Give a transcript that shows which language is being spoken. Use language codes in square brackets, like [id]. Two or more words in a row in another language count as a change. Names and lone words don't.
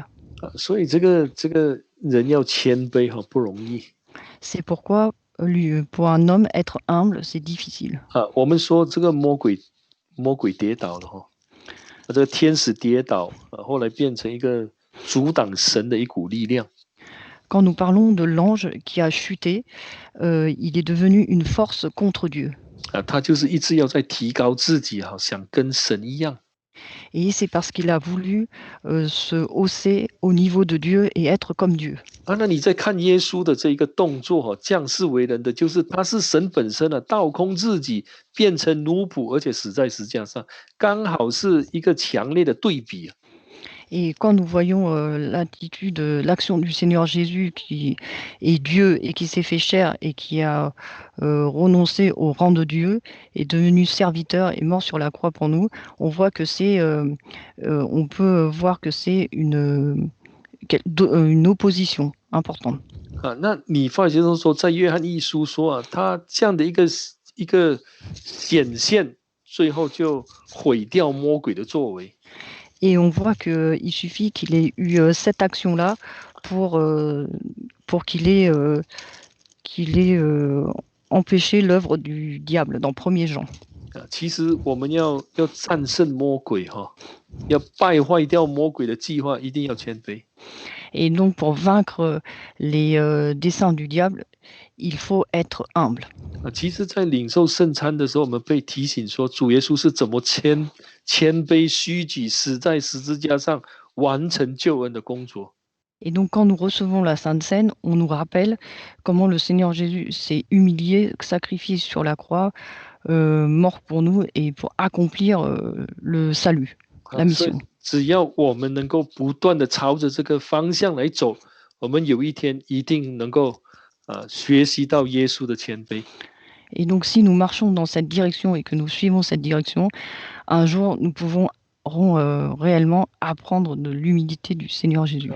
[zh] 所以这个人要谦卑哈，不容易。 [fr] C'est pourquoi pour un homme être humble, c'est difficile. [zh] 我们说这个魔鬼跌倒了哈，这个天使跌倒后来变成一个阻挡神的一股力量。 [fr] Quand nous parlons de l'ange qui a chuté, il est devenu une force contre Dieu. [zh] 他就是一直要在提高自己哈，想跟神一样。 [fr] Et c'est parce qu'il a voulu se hausser au niveau de Dieu et être comme Dieu. [zh] 那你在看耶稣的这一个动作哈，降世为人的，就是他是神本身啊，倒空自己，变成奴仆，而且死在十字架上，刚好是一个强烈的对比啊。 [fr] Et quand nous voyons l'attitude, l'action du Seigneur Jésus qui est Dieu et qui s'est fait chair et qui a renoncé au rang de Dieu, est devenu serviteur et mort sur la croix pour nous, on voit que on peut voir que c'est une opposition importante. [zh] 那你发觉说，在约翰一书说他这样的一个显现，最后就毁掉魔鬼的作为。 [fr] Et on voit qu'il suffit qu'il ait eu cette action-là pour qu'il ait empêché l'œuvre du diable dans 1er Jean. [zh] 其实我们要战胜魔鬼哈，要败坏掉魔鬼的计划，一定要谦卑。 [fr] Et donc pour vaincre les desseins du diable, il faut être humble. [zh] 其实，在领受圣餐的时候，我们被提醒说，主耶稣是怎么谦卑虚己，死在十字架上，完成救恩的工作。 [fr] Et donc quand nous recevons la Sainte Seine, on nous rappelle comment le Seigneur Jésus s'est humilié, sacrifié sur la croix, mort pour nous et pour accomplir le salut, la mission. [zh] 只要我们能够不断的朝着这个方向来走，我们有一天一定能够学习到耶稣的谦卑。 [fr] Et donc si nous marchons dans cette direction et que nous suivons cette direction, un jour nous pouvons réellement apprendre de l'humilité du Seigneur Jésus.